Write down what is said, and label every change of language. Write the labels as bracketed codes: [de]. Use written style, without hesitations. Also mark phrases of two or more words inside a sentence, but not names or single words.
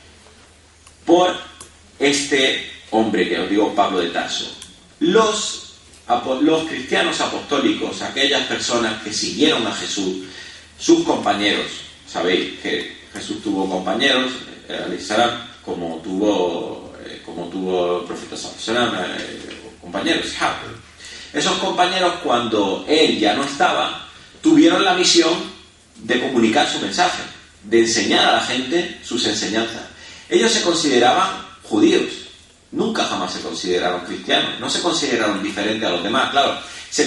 [es] Por este hombre que os digo, Pablo de Tarso. Los cristianos apostólicos, aquellas personas que siguieron a Jesús, sus compañeros, sabéis que Jesús tuvo compañeros, como tuvo el profeta [ar] صلى الله عليه وسلم, [es] compañeros, esos compañeros, cuando él ya no estaba, tuvieron la misión de comunicar su mensaje, de enseñar a la gente sus enseñanzas. Ellos se consideraban judíos, nunca jamás se consideraron cristianos, no se consideraron diferentes a los demás, claro, se